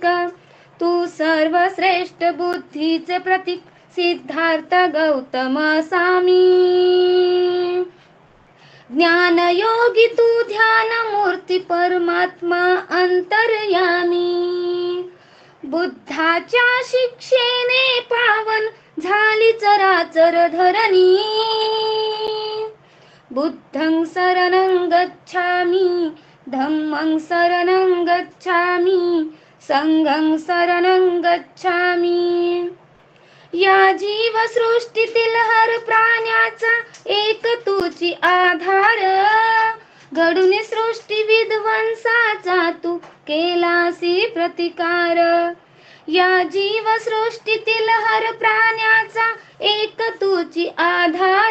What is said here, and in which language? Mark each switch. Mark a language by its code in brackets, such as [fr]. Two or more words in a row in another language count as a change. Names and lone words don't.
[mr] तू सर्वश्रेष्ठ बुद्धीचे प्रतीक सिद्धार्थ गौतम सामी. ज्ञानयोगी तू ध्यान मूर्ती परमात्मा अंतर्यामी. बुद्धाच्या शिक्षेने पावन झाली चराचर धरणी. [pi] बुद्धं शरणं गच्छामि, धम्मं शरणं गच्छामि, संघं शरणं गच्छामि. [mr] या जीवसृष्टीतील हर प्राण्याचा एक तूची आधार. घडून सृष्टी विध्वंसाचा तू केलासी प्रतिकार. या जीवसृष्टीतील हर प्राण्याचा एक तूची आधार.